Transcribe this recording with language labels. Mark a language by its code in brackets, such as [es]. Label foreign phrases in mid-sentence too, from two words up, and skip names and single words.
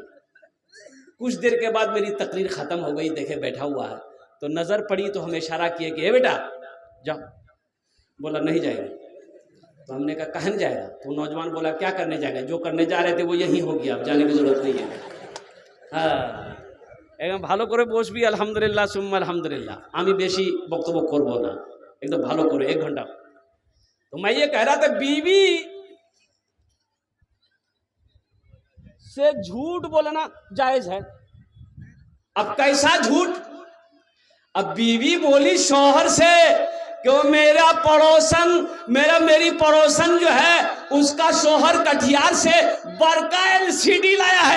[ur] کچھ دیر کے بعد میری تقریر ختم ہو گئی، دیکھے بیٹھا ہوا ہے تو نظر پڑی تو ہمیں اشارہ کیے کہ اے بیٹا جاؤ۔ بولا نہیں جائے گا۔ تو ہم نے کہا کہاں جائے گا؟ تو نوجوان بولا کیا کرنے جائے گا؟ جو کرنے جا رہے تھے وہ یہی ہو گیا، اب جانے کی ضرورت نہیں ہے۔ [bn] ہاں একদম ভালো করে বসবি [ar] الحمد لله ثم الحمد لله. [bn] আমি বেশি বক্তব্য করব না, একদম ভালো করে 1 घंटा। [ur] تو میں یہ کہہ رہا تھا بیوی سے جھوٹ بولنا جائز ہے. اب کیسا جھوٹ? اب بیوی بولی شوہر سے کہ وہ میری پڑوسن جو ہے اس کا شوہر کٹیہار سے بڑکا LCD لایا ہے.